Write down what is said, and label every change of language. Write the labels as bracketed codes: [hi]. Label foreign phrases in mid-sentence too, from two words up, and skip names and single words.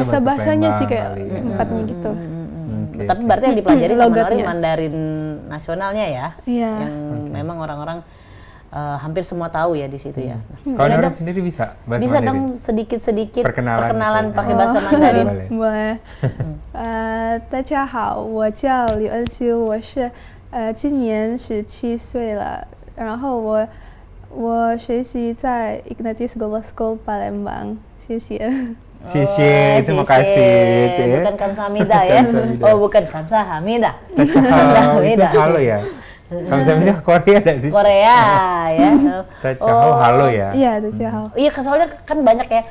[id] bahasa-bahasanya Palembang sih kayak kali. empatnya gitu. Oke, Tapi berarti yang dipelajari sama Norin Logatnya. Mandarin nasionalnya ya? Iya. Yang memang orang-orang hampir semua tahu ya di situ ya. Kalau Boleh Noren dong? sendiri bisa bahasa Bisa Mandarin? dong sedikit-sedikit Perkenalan perkenalan gitu. pakai bahasa Mandarin. Boleh. [zh] 大家好，我叫李恩修，我是今年17岁了，然后我学习在 Ignatius Global School Palembang，谢谢。 [id] Cie, terima kasih. Cie. Bukan kamsahamnida ya? Oh bukan kamsahamida. Tachahau itu halo ya? Kamsahamnida Korea ada sih? Korea ya. Tachahau halo ya? Iya, [zh] 大家好。 [id] Iya, soalnya kan banyak ya.